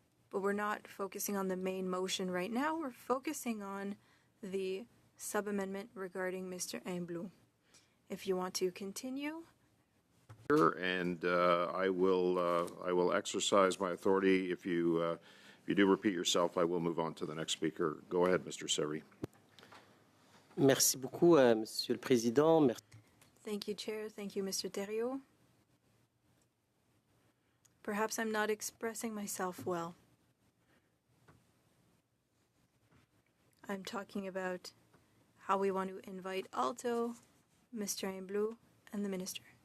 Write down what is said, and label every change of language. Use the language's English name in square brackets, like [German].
[English] But we're not focusing on the main motion right now. We're focusing on the sub-amendment regarding Mr. Humblot. If you want to continue. And I will exercise my authority. If you do repeat yourself, I will move on to the next speaker. Go ahead, Mr. Sari. [French] Merci beaucoup, Monsieur le Président. Merci. [English] Thank you, Chair. Thank you, Mr. Thériault. Perhaps I'm not expressing myself well. I'm talking about how we want to invite Alto, Mr. Humblot, and the Minister.